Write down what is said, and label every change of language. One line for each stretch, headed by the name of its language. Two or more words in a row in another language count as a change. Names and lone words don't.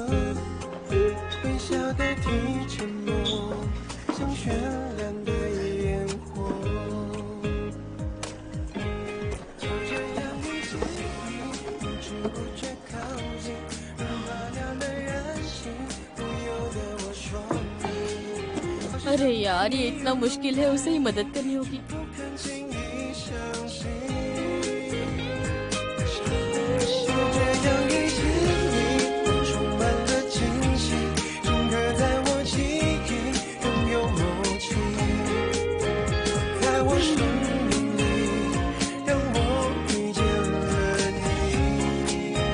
Chinese: 微笑代替沉默，像绚烂的烟火。就这样遇见你，不知不觉靠近，融化掉了人性，不由得我说你。
Hindi: अरे यार, ये इतना मुश्किल है, उसे ही मदद करनी होगी।
Chinese: 不肯轻易相信，就这样遇见你，我充满了惊喜，深刻在我记忆，拥有默契，在我生命里，让我遇见了你。